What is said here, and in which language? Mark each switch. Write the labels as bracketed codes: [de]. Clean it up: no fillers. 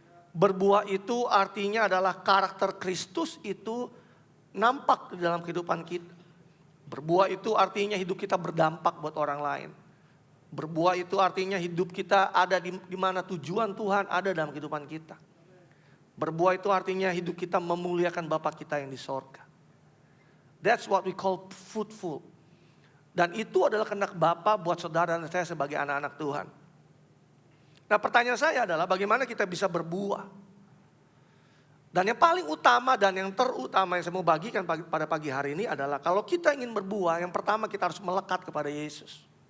[id] Berbuah itu artinya adalah karakter Kristus itu nampak di dalam kehidupan kita. Berbuah itu artinya hidup kita berdampak buat orang lain. Berbuah itu artinya hidup kita ada di mana tujuan Tuhan ada dalam kehidupan kita. Berbuah itu artinya hidup kita memuliakan Bapa kita yang di sorga. [en] That's what we call fruitful. [id] Dan itu adalah kehendak Bapa buat saudara dan saya sebagai anak-anak Tuhan. Nah, pertanyaan saya adalah bagaimana kita bisa berbuah. Dan yang paling utama dan yang terutama yang saya mau bagikan pada pagi hari ini adalah kalau kita ingin berbuah, yang pertama kita harus melekat kepada Yesus.